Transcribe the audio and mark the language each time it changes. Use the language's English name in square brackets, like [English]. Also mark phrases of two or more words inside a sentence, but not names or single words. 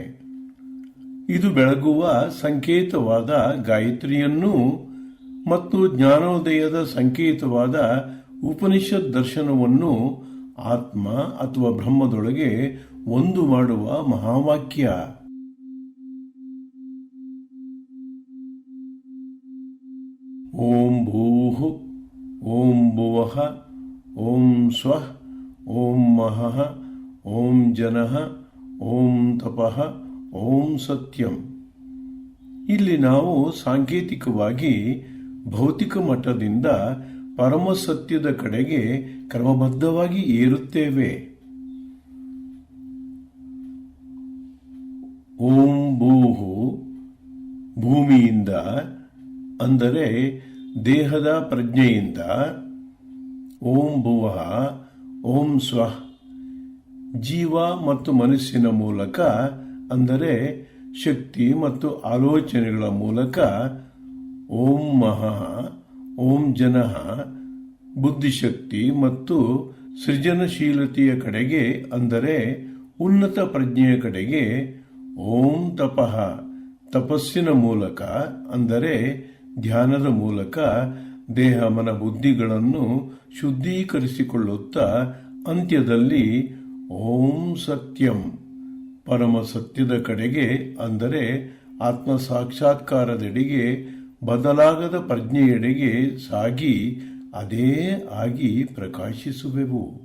[Kannada] ಇದು ಬೆಳಗುವ ಸಂಕೇತವಾದ ಗಾಯತ್ರಿಯನ್ನು ಮತ್ತು ಜ್ಞಾನೋದಯದ ಸಂಕೇತವಾದ ಉಪನಿಷತ್ ದರ್ಶನವನ್ನು ಆತ್ಮ ಅಥವಾ ಬ್ರಹ್ಮದೊಳಗೆ ಒಂದು ಮಾಡುವ ಮಹಾವಾಕ್ಯ. [Sanskrit] ಓಂ ಭೂಃ ಓಂ ಭುವಃ ಓಂ ಸ್ವಃ ಓಂ ಮಹಃ ಓಂ ಜನಃ ಓಂ ತಪಃ ಓಂ ಸತ್ಯಂ. [Kannada] ಇಲ್ಲಿ ನಾವು ಸಾಂಕೇತಿಕವಾಗಿ ಭೌತಿಕ ಮಟ್ಟದಿಂದ ಪರಮ ಸತ್ಯದ ಕಡೆಗೆ ಕ್ರಮಬದ್ಧವಾಗಿ ಏರುತ್ತೇವೆ. [Sanskrit] ಓಂ ಭೂಹು [Kannada] ಭೂಮಿಯಿಂದ ಅಂದರೆ ದೇಹದ ಪ್ರಜ್ಞೆಯಿಂದ, [Sanskrit] ಓಂ ಭುವಃ ಓಂ ಸ್ವಃ [Kannada] ಜೀವ ಮತ್ತು ಮನಸ್ಸಿನ ಮೂಲಕ ಅಂದರೆ ಶಕ್ತಿ ಮತ್ತು ಆಲೋಚನೆಗಳ ಮೂಲಕ, [Sanskrit] ಓಂ ಮಹಃ ಓಂ ಜನಃ ಬುದ್ಧಿಶಕ್ತಿ [Kannada] ಮತ್ತು ಸೃಜನಶೀಲತೆಯ ಕಡೆಗೆ ಅಂದರೆ ಉನ್ನತ ಪ್ರಜ್ಞೆಯ ಕಡೆಗೆ, ಓಂ ತಪಃ ತಪಸ್ಸಿನ ಮೂಲಕ ಅಂದರೆ ಧ್ಯಾನದ ಮೂಲಕ ದೇಹ ಮನ ಬುದ್ಧಿಗಳನ್ನು ಶುದ್ಧೀಕರಿಸಿಕೊಳ್ಳುತ್ತಾ ಅಂತ್ಯದಲ್ಲಿ [Sanskrit] ಓಂ ಸತ್ಯಂ [Kannada] ಪರಮ ಸತ್ಯದ ಕಡೆಗೆ ಅಂದರೆ ಆತ್ಮ ಸಾಕ್ಷಾತ್ಕಾರದೆಡೆಗೆ ಬದಲಾಗದ ಪ್ರಜ್ಞೆಯೆಡೆಗೆ ಸಾಗಿ ಅದೇ ಆಗಿ ಪ್ರಕಾಶಿಸುವೆವು.